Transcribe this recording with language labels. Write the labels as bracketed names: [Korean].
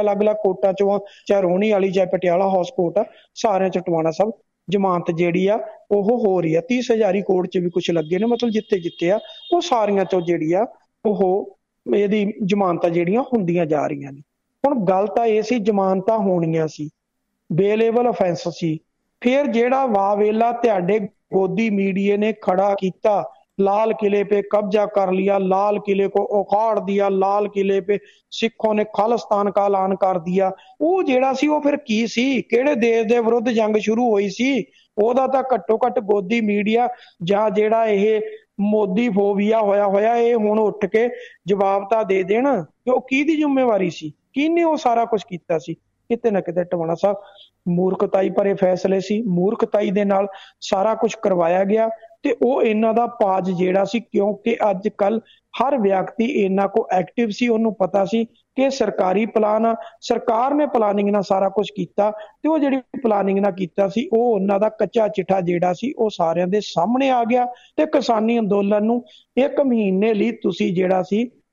[Punjabi] ਅਲੱਗ-ਅਲੱਗ ਕੋਰਟਾਂ 'ਚੋਂ, ਚਾਹੇ ਰੋਹਣੀ ਵਾਲੀ ਚਾਹੇ ਪਟਿਆਲਾ ਹਾਊਸ ਕੋਰਟ ਆ, ਸਾਰਿਆਂ 'ਚ ਟਵਾਣਾ ਸਾਹਿਬ ਜ਼ਮਾਨਤ ਜਿਹੜੀ ਆ ਉਹ ਹੋ ਰਹੀ ਆ। 30,000 ਕੋਰਟ 'ਚ ਵੀ ਕੁਛ ਲੱਗੇ ਨੇ, ਮਤਲਬ ਜਿੱਥੇ ਆ ਉਹ ਸਾਰੀਆਂ 'ਚੋਂ ਜਿਹੜੀ ਆ ਉਹ ਇਹਦੀ ਜ਼ਮਾਨਤਾਂ ਜਿਹੜੀਆਂ ਹੁੰਦੀਆਂ ਜਾ ਰਹੀਆਂ ਨੇ। ਹੁਣ ਗੱਲ ਤਾਂ ਇਹ ਸੀ ਜ਼ਮਾਨਤਾਂ ਹੋਣੀਆਂ ਸੀ, ਬੇਲੇਬਲ ਅਫੈਂਸ ਸੀ। ਫਿਰ ਜਿਹੜਾ ਵਾਵੇਲਾ ਤੁਹਾਡੇ ਗੋਦੀ ਮੀਡੀਆ ਨੇ ਖੜਾ ਕੀਤਾ, [Hindi] लाल किले पे कब्जा कर लिया, लाल किले को उखाड़ दिया, लाल किले पे सिखों ने खालिस्तान का ऐलान कर दिया, [Punjabi] ਉਹ ਜਿਹੜਾ ਸੀ ਉਹ ਫਿਰ ਕੀ ਸੀ? ਕਿਹੜੇ ਦੇਸ਼ ਦੇ ਵਿਰੁੱਧ ਜੰਗ ਸ਼ੁਰੂ ਹੋਈ ਸੀ? ਉਹਦਾ ਤਾਂ ਘੱਟੋ ਘੱਟ ਗੋਦੀ ਮੀਡੀਆ ਜਾਂ ਜਿਹੜਾ ਇਹ ਮੋਦੀ ਫੋਬੀਆ ਹੋਇਆ ਇਹ ਹੁਣ ਉੱਠ ਕੇ ਜਵਾਬ ਤਾਂ ਦੇ ਦੇਣ ਕਿ ਉਹ ਕਿਹਦੀ ਜ਼ਿੰਮੇਵਾਰੀ ਸੀ, ਕਿਹਨੇ ਉਹ ਸਾਰਾ ਕੁਝ ਕੀਤਾ ਸੀ। ਕਿਤੇ ਨਾ ਕਿਤੇ ਟਵਾਣਾ ਸਾਹਿਬ ਮੂਰਖਤਾਈ ਭਰੇ ਫੈਸਲੇ ਸੀ, ਮੂਰਖਤਾਈ ਦੇ ਨਾਲ ਸਾਰਾ ਕੁਝ ਕਰਵਾਇਆ ਗਿਆ ਤੇ ਉਹ ਇਹਨਾਂ ਦਾ ਪਾਜ ਜਿਹੜਾ ਸੀ, ਕਿਉਂਕਿ ਅੱਜ ਕੱਲ ਹਰ ਵਿਅਕਤੀ ਇਹਨਾਂ ਕੋ ਐਕਟਿਵ ਸੀ, ਉਹਨੂੰ ਪਤਾ ਸੀ ਕਿ ਸਰਕਾਰੀ ਪਲਾਨ ਆ, ਸਰਕਾਰ ਨੇ ਪਲਾਨਿੰਗ ਨਾਲ ਸਾਰਾ ਕੁਝ ਕੀਤਾ ਤੇ ਉਹ ਜਿਹੜੀ ਪਲਾਨਿੰਗ ਨਾਲ ਕੀਤਾ ਸੀ ਉਹ ਉਹਨਾਂ ਦਾ ਕੱਚਾ ਚਿੱਠਾ ਜਿਹੜਾ ਸੀ ਉਹ ਸਾਰਿਆਂ ਦੇ ਸਾਹਮਣੇ ਆ ਗਿਆ ਤੇ ਕਿਸਾਨੀ ਅੰਦੋਲਨ ਨੂੰ 1 ਮਹੀਨੇ ਲਈ ਤੁਸੀਂ ਜਿਹੜਾ ਸੀ